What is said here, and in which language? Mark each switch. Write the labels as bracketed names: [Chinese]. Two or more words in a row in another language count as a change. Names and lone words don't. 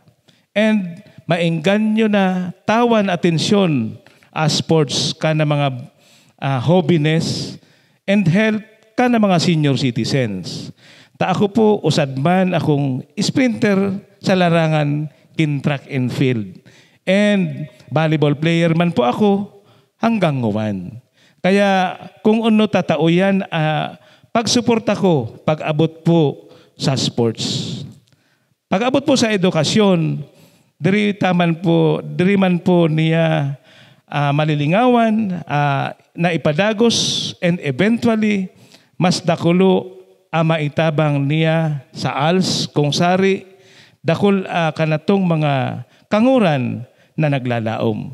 [Bikol] And maengganyo na tawan atensyon sports ka na mga [English] hobbiness and health [Bikol] ka na mga [English] senior citizens. [Bikol] Ta ako po usad man akong sprinter sa larangan kin [English] track and field. [Bikol] And [English] volleyball player [Bikol] man po ako hanggang nguwan. Kaya kung ano tatao yan, pagsuporta ko, pag-abot po sa sports. Pag-abot po sa edukasyon, diri man po niya malilingawan, na ipadagos, [English] and eventually, [Bikol] mas dakulo maitabang niya sa ALS, kung sari, dakul kanatong mga kanguran na naglalaom.